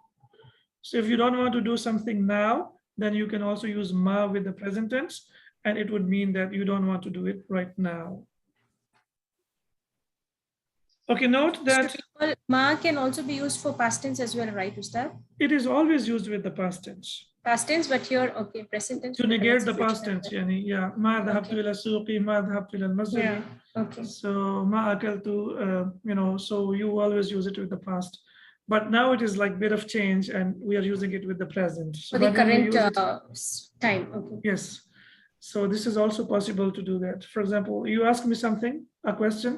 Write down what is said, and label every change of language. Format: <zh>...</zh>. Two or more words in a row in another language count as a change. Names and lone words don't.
<en>So if you don't want to do something now, then you can also use ma with the present tense, and it would mean that you don't want to do it right now. Okay, note that Ma can also be used for past tense as well, right, Ustad? it is always used with the past tense. Past tense, but here, okay, present tense. To negate the past tense, yani, yeah,</en> <ar>ما ذهبت إلى سوق، ما ذهبت إلى المسجد.</ar> <en>Yeah, okay. So</en> <ar>ما أكلت,</ar> <en>you know, so you always use it with the past. But now it is like a bit of change, and we are using it with the present. So For the but when we current use it- time, okay. Yes. So this is also possible to do that. For example, you ask me something, a question.</en>